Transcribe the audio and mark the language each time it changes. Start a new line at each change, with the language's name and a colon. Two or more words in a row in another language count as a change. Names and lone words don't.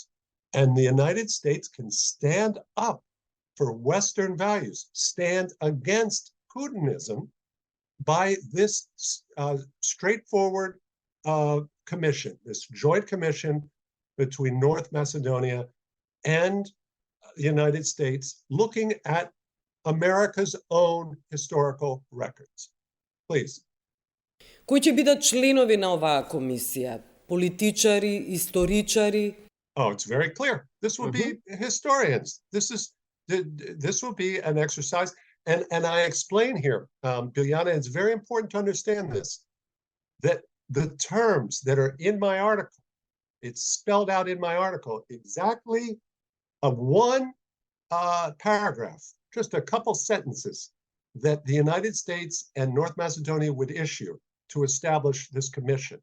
English: And the United States can stand up for Western values, stand against Putinism by this straightforward commission, this joint commission between North Macedonia and the United States, looking at America's own historical records. Please.
Macedonian: Кои ќе бидат членови на оваа комисија? Политичари, историчари?
English: Oh, it's very clear. This will be historians. This will be an exercise, and I explain here, Biljana, it's very important to understand this, that the terms that are in my article, it's spelled out in my article exactly of one paragraph, just a couple sentences, that the United States and North Macedonia would issue to establish this commission.